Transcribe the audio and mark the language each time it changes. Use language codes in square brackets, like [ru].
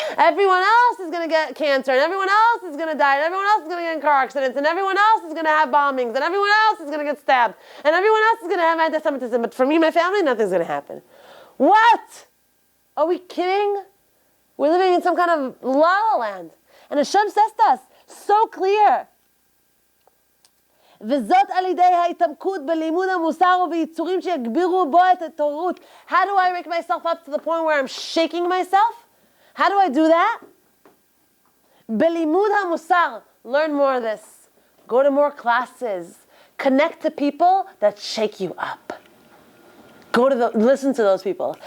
[en] Everyone else is going to get cancer, and everyone else is going to die, and everyone else is going to get in car accidents, and everyone else is going to have bombings, and everyone else is going to get stabbed, and everyone else is going to have anti-Semitism, but for me, my family, nothing's going to happen. What? Are we kidding? We're living in some kind of la la land. And Hashem says to us, so clear. [he] וזאת על ידי ההתעמקות בלימוד המוסר וביצורים שיגבירו בו את התעוררות. [en] How do I wake myself up to the point where I'm shaking myself? How do I do that? [he] בלימוד המוסר. [en] Learn more of this. Go to more classes. Connect to people that shake you up. Listen to those people.